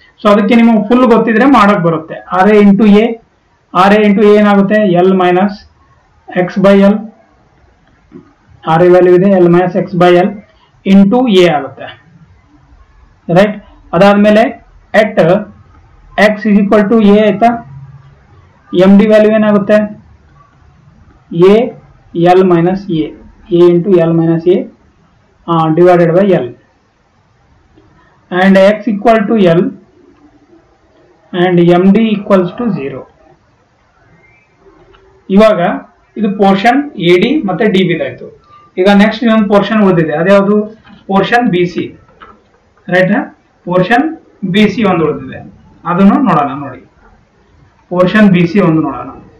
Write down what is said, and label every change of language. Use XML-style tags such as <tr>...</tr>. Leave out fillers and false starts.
<kn>So ಅದಕ್ಕೆ ನಿಮಗೆ full ಗೊತ್ತಿದ್ರೆ ಮಾಡಕ್ ಬರುತ್ತೆ. R A into A, R A into A ಏನಾಗುತ್ತೆ, L minus X by L, R A value ಇದೆ, L minus X by L into A ಆಗುತ್ತೆ, right. ಅದಾದ್ಮೇಲೆ</kn> <en>at x is equal to a</en> <kn>ಆಯ್ತಾ, ಎಂ ಡಿ ವ್ಯಾಲ್ಯೂ ಏನಾಗುತ್ತೆ, A L minus A, A into L minus A divided by L.</kn> <en>and x equal to L and MD equals to 0.</en> <kn>ಇವಾಗ ಇದು portion AD ಮತ್ತೆ DB ಆಯ್ತು. ಈಗ next ಇನ್ನೊಂದು portion ಉಳಿದಿದೆ, ಅದ್ಯಾವುದು portion BC, right? Portion BC ಒಂದು ಉಳಿದಿದೆ, ಅದನ್ನು ನೋಡೋಣ. ನೋಡಿ, ಪೋರ್ಷನ್ BC ಒಂದು ನೋಡೋಣ.</kn>